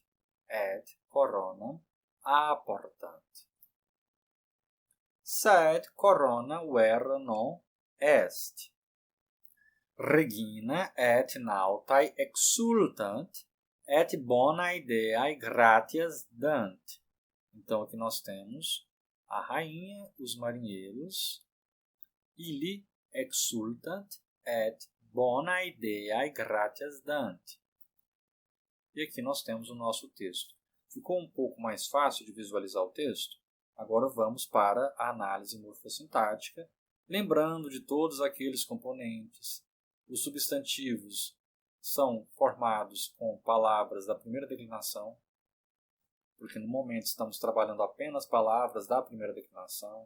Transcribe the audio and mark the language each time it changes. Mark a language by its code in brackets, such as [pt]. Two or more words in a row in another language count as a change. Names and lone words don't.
[la] Et coronam aportant. Sed corona vera non est. Regina et nautai exultant, et bona ideae gratias dant. [pt] Então aqui nós temos a rainha, os marinheiros, [la] ili exultant, et bona ideae gratias dant. [pt] E aqui nós temos o nosso texto. Ficou um pouco mais fácil de visualizar o texto? Agora vamos para a análise morfossintática, lembrando de todos aqueles componentes. Os substantivos são formados com palavras da primeira declinação, porque no momento estamos trabalhando apenas palavras da primeira declinação.